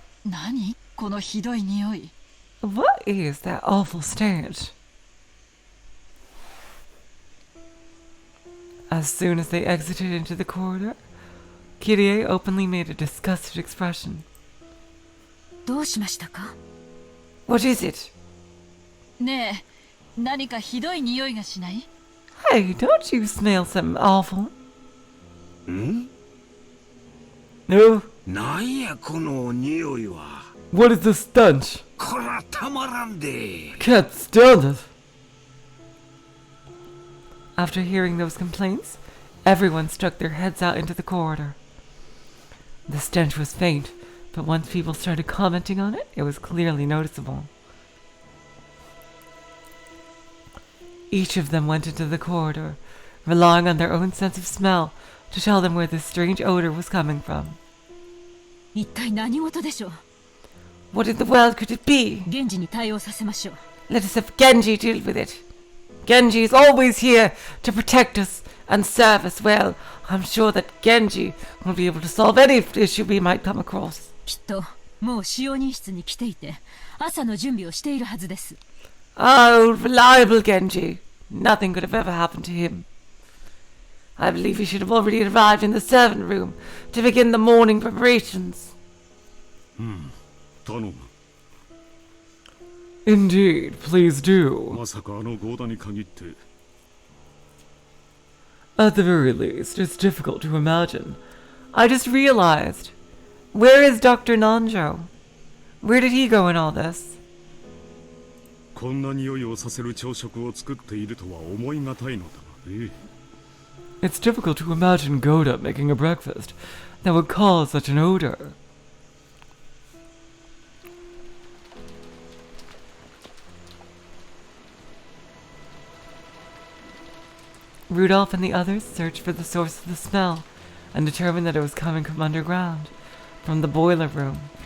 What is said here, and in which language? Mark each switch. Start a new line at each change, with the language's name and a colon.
Japanese: 何このひどい匂い。
English: What is that awful stench? As soon as they exited into the corridor, Kirie openly made a disgusted expression.
Japanese: どうしましたか？
English: What is it?
Japanese: ねえ、何かひどい匂いがしない？
English: Hey, don't you smell something awful? ん No.
Japanese: なんやこの匂いは。
English: What is the stench?
Japanese: こらたまらんで。
English: Can't stand it. After hearing those complaints, everyone stuck their heads out into the corridor. The stench was faint, but once people started commenting on it, it was clearly noticeable. Each of them went into the corridor, relying on their own sense of smell to tell them where this strange odor was coming from.
Japanese: 一体何事でしょう？
English: What in the world could it be?
Japanese: 現地に対応させましょう。
English: Let us have Genji deal with it. Genji is always here to protect us and serve us well. I'm sure that Genji will be able to solve any issue we might come across.
Japanese: きっともう使用人室に来ていて、朝の準備をしているはずです。
English: Oh, reliable Genji. Nothing could have ever happened to him. I believe he should have already arrived in the servant room to begin the morning preparations.
Japanese: 頼む。
English: Indeed, please do.
Japanese: まさかあのゴーダに限って。
English: At the very least, it's difficult to imagine. I just realized. Where is Dr. Nanjo? Where did he go in all this?
Japanese: こんな匂いをさせる朝食を作っているとは思いがたいのだがね。
English: It's difficult to imagine Goda making a breakfast that would cause such an odor. Rudolph and the others searched for the source of the smell and determined that it was coming from underground, from the boiler room.